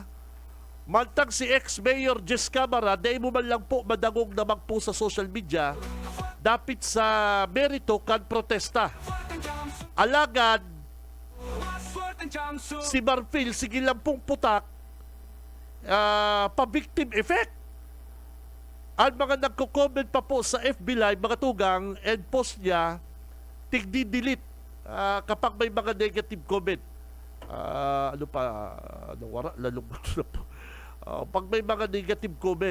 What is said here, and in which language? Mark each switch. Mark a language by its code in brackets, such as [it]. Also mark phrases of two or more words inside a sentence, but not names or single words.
[bik] Mantang si ex-mayor Jess Camara, dahil mo man lang po madagog na magpo sa social media, dapit sa merito kan protesta. Alagad, si Marfil, sige lang pong putak, pa- [en] victim effect. [bik] Ang mga nagko-comment pa po sa [en] FB Live, [bik] mga tugang, and post niya, tigdi-delete kapag may mga [en] negative comment. [bik] Nawara, lalong pag may mga [en] negative comment.